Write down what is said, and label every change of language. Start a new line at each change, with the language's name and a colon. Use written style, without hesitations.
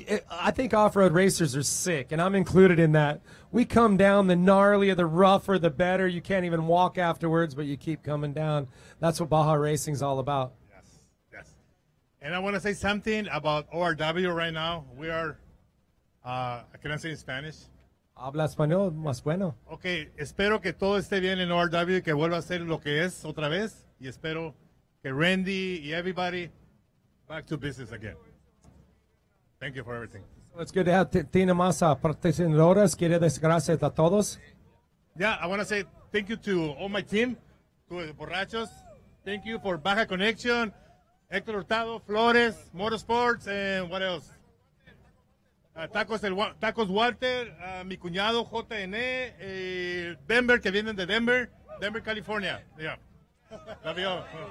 English: I think off-road racers are sick, and I'm included in that. We come down, the gnarlier, the rougher, the better. You can't even walk afterwards, but you keep coming down. That's what Baja Racing's all about. Yes. And I want to say something about ORW right now. We are, can I say in Spanish?
Spanish: Habla español, más bueno. Ok, espero que todo esté bien en ORW y que vuelva a ser lo que es otra vez. Y espero que
English: Randy y everybody back to business again. Thank you for everything. So it's good to have.
Spanish: ¿Tiene más patrocinadores? ¿Quiere dar gracias a todos?
English: Yeah, I want to say thank you to all my team, to Borrachos. Thank you for Baja Connection, Héctor Hurtado, Flores, Motorsports, and what else?
Spanish: Tacos Walter, mi cuñado JN, Denver, que vienen de Denver, California. Yeah.
English: Love you all.